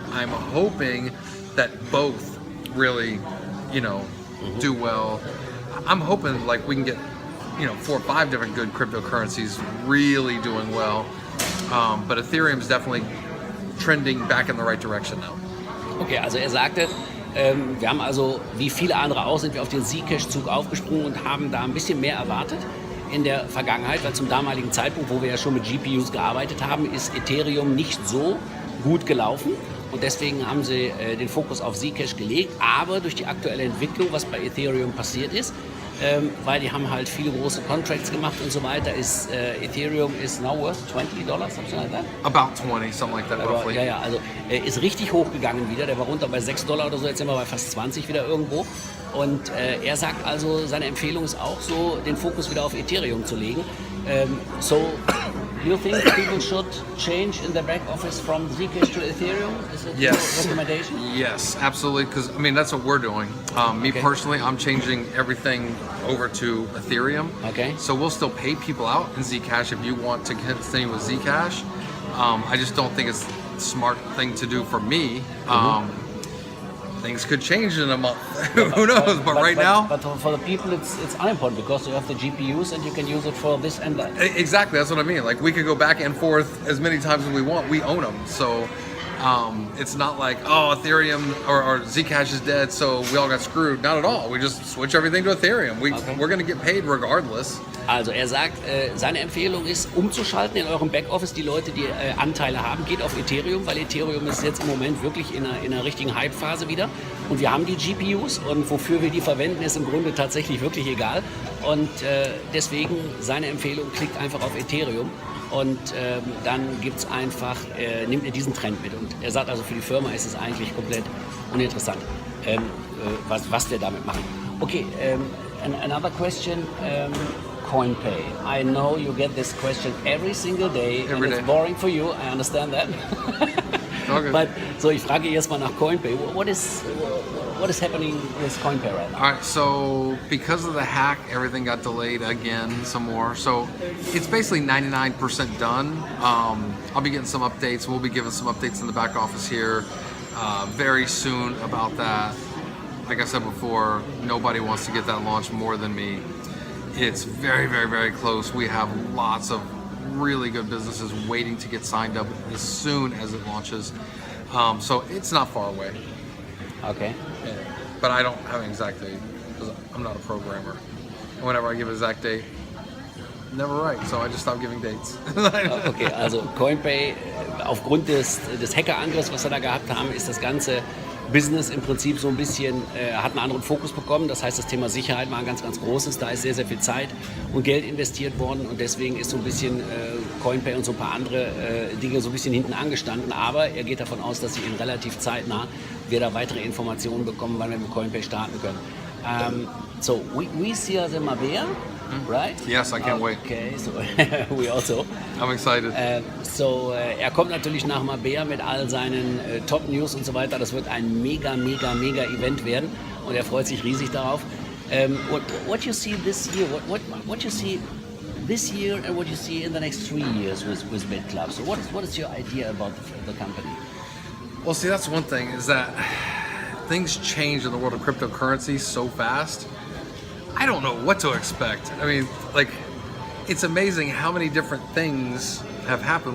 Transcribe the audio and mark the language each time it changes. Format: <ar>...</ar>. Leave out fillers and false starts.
<en>I'm hoping that both really, do well. I'm hoping like we can get, 4 or 5 different good cryptocurrencies really doing well. But Ethereum's definitely trending back in the right direction now.</en> <de>Okay, also er sagte, wir haben also, wie viele andere auch, sind wir auf den Zcash-Zug aufgesprungen und haben da ein bisschen mehr erwartet in der Vergangenheit, weil zum damaligen Zeitpunkt, wo wir ja schon mit GPUs gearbeitet haben,</de> <en>ist Ethereum nicht so gut gelaufen und deswegen haben sie den Fokus auf Zcash gelegt, aber durch die aktuelle Entwicklung, was bei Ethereum passiert ist, weil die haben halt viele große Contracts gemacht und so weiter, ist Ethereum is now worth $20, something like that? About 20, something like that, roughly.</en> <de>Ja, also ist richtig hochgegangen wieder, der war runter bei $6 oder so, jetzt sind wir bei fast 20 wieder irgendwo. Und er sagt also, seine Empfehlung ist auch so, den Fokus wieder auf Ethereum zu legen.</de> <en>So, you think people should change in the back office from Zcash to Ethereum? Is it your recommendation? Yes, absolutely. Because that's what we're doing. Me personally, I'm changing everything over to Ethereum. Okay. So we'll still pay people out in Zcash if you want to continue with Zcash. I just don't think it's a smart thing to do for me. Things could change in a month. Who knows? But right now, But for the people, it's unimportant because you have the GPUs and you can use it for this and that. exactly. That's what I mean. Like we could go back and forth as many times as we want. We own them. So It's not like, oh, Ethereum or Zcash is dead, so we all got screwed. Not at all. We just switch everything to Ethereum. We're going to get paid regardless.</en> <de>Also er sagt, seine Empfehlung ist, umzuschalten in eurem Backoffice. Die Leute, die Anteile haben, geht auf Ethereum, weil Ethereum ist jetzt im Moment wirklich in einer richtigen Hype-Phase wieder. Und wir haben die GPUs und wofür wir die verwenden, ist im Grunde tatsächlich wirklich egal. Und deswegen seine Empfehlung, klickt einfach auf Ethereum. Und dann gibt's einfach, nimmt er diesen Trend mit. Und er sagt also, für die Firma ist es eigentlich komplett uninteressant, was wir damit machen.</de> <en>Okay, another question, CoinPay. I know you get this question every single day, and it's boring for you, I understand that. Okay. But,</en> <de>so ich frage erstmal nach CoinPay.</de> <en>What is happening with CoinPay right now? All right, so because of the hack, everything got delayed again some more. So it's basically 99% done. I'll be getting some updates. We'll be giving some updates in the back office here very soon about that. Like I said before, nobody wants to get that launched more than me. It's very, very, very close. We have lots of really good businesses waiting to get signed up as soon as it launches. So it's not far away. Okay. Yeah. But I don't have an exact date because I'm not a programmer. And whenever I give an exact date, never right. So I just stop giving dates.</en> <de>Okay, also CoinPay, aufgrund des Hackerangriffs, was wir da gehabt haben, ist das ganze Business im Prinzip so ein bisschen, hat einen anderen Fokus bekommen. Das heißt, das Thema Sicherheit war ein ganz, ganz großes. Da ist sehr, sehr viel Zeit und Geld investiert worden. Und deswegen ist so ein bisschen CoinPay und so ein paar andere Dinge so ein bisschen hinten angestanden. Aber er geht davon aus, dass sie in relativ zeitnah wir da weitere Informationen bekommen, wann wir mit CoinPay starten können.</de> <en>So, we see us in Mabea, right? Yes, I can't wait. Okay, so we also. I'm excited.</en> <de>Er kommt natürlich nach Mabea mit all seinen Top-News und so weiter. Das wird ein mega, mega, mega Event werden und er freut sich riesig darauf.</de> <en>What you see this year? What you see this year and what you see in the next 3 years with Bitclub? So what is your idea about the company? Well, see, that's one thing, is that things change in the world of cryptocurrency so fast. I don't know what to expect. I mean, like, it's amazing how many different things have happened.</en>